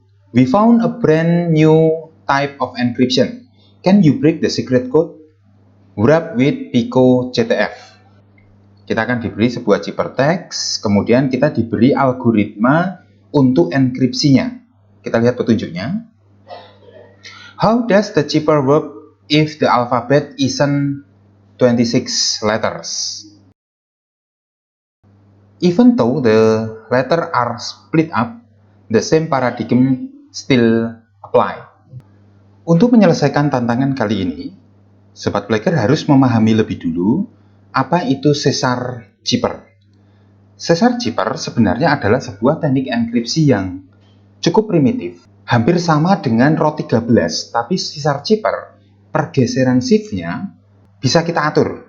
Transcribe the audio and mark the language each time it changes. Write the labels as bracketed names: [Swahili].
[English] We found a brand new type of encryption. Can you break the secret code? Wrap with Pico CTF. [Indonesian] Kita akan diberi sebuah ciphertext, kemudian kita diberi algoritma untuk enkripsinya. Kita lihat petunjuknya. [English] How does the cipher work if the alphabet isn't 26 letters? Even though the letters are split up, the same paradigm still apply. [Indonesian] Untuk menyelesaikan tantangan kali ini, Sobat Flagger harus memahami lebih dulu apa itu Caesar cipher. Caesar cipher sebenarnya adalah sebuah teknik enkripsi yang cukup primitif, hampir sama dengan ROT13, tapi Caesar cipher pergeseran shift-nya bisa kita atur.